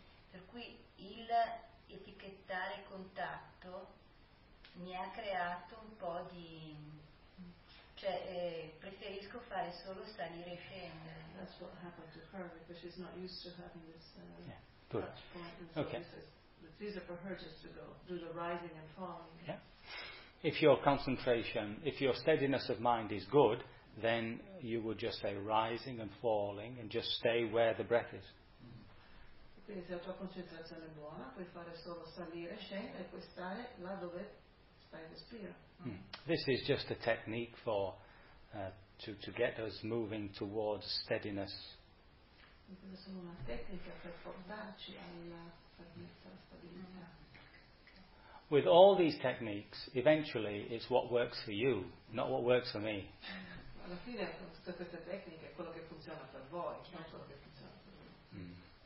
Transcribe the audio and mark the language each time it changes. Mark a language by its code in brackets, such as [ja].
[it] Per cui il etichettare contatto mi ha creato un po' di... cioè, preferisco fare solo salire e scendere. [en] That's what happened to her, because she's not used to having this touch point. Okay. It's easier for her just to go do the rising and falling. Yeah. If your concentration, if your steadiness of mind is good, then you would just say rising and falling and just stay where the breath is. [it] Quindi se la tua concentrazione è buona, puoi fare solo salire, scendere e puoi stare là dove stai respirando. [en] This is just a technique for to get us moving towards steadiness. [it] Questa è solo una tecnica per portarci alla stabilità. [en] With all these techniques, eventually it's what works for you, not what works for me. [it] Alla fine con tutte queste tecniche è quello che funziona per voi, non quello che funziona per me.